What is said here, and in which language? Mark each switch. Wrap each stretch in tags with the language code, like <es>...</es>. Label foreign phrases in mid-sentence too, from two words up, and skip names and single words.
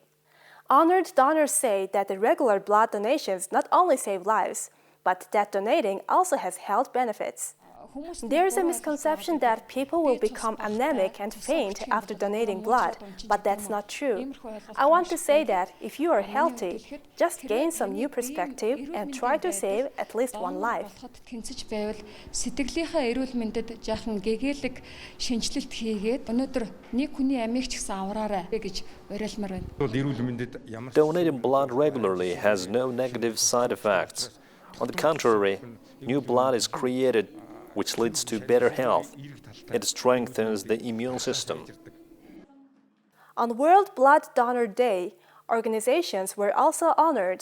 <en>Honored donors say that the regular blood donations not only save lives, but that donating also has health benefits. There is a misconception that people will become anemic and faint after donating blood, but that's not true. I want to say that if you are healthy, just gain some new perspective and try to save at least one life.</en> <mn>Сэтгэлийнхээ эрүүл мэндэд жаахан гэгээлэг шинжилэлт хийгээд өнөөдөр нэг хүний амийг ч гэсэн авраарай гэж уриалмаар байна.</mn> <en>Donating blood regularly has no negative side effects. On the contrary, new blood is created, which leads to better health. It strengthens the immune system. On World Blood Donor Day, organizations were also honored.</en>